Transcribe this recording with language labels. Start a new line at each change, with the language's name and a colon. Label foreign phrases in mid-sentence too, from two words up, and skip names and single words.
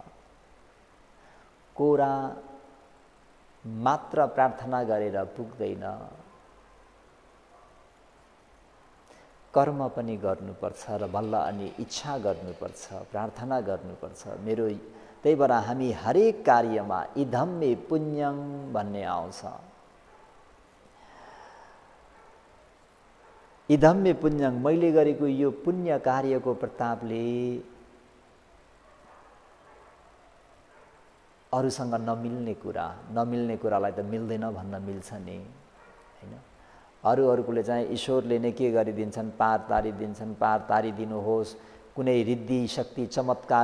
Nepali: कोरा मात्र प्रार्थना गरेर पुग्दैन, कर्म पनि गर्नुपर्छ र बल्ल अनि इच्छा गर्नुपर्छ, प्रार्थना गर्नुपर्छ। त्यही भएर हामी हरेक कार्यमा
Sanskrit: इदं मे पुण्यं
Nepali: भन्ने आउँछ।
Sanskrit: इदं मे पुण्यं,
Nepali: मैले गरेको यो पुण्य कार्यको प्रतापले अरूसँग नमिल्ने कुरालाई त मिल्दैन भन्न मिल्छ नि, हैन? अरूले चाहिँ ईश्वरले नै के गरिदिन्छन्, पार तारिदिनुहोस्, कुनै रिद्धि शक्ति चमत्कार